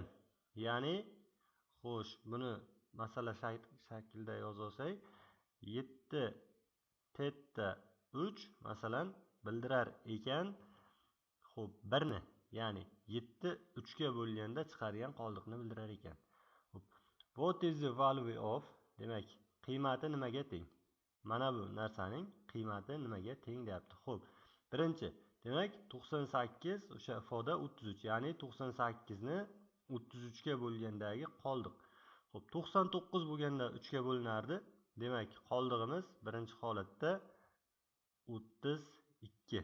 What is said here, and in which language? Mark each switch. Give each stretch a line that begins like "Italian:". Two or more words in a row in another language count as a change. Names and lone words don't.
Uzbek: Ya'ni, xo'sh, buni masala shaklida yozsak, 7 theta 3 masalan bildirar ekan. Xo'p, 1 ni, ya'ni 7 3 ga bo'lganda chiqargan qoldiqni bildirar ekan. Xo'p,
English: what is the value of,
Uzbek: demak, qiymati nimaga teng? Mana bu narsaning qiymati nimaga teng deyapti. Xo'p, birinchi, demak 98 o'sha ifoda 33, ya'ni 98 ni 33 ga bo'lgandagi qoldiq. Xo'p, 99 bo'lganda 3 ga bo'linardi. Demak, qoldig'imiz birinchi holatda 32.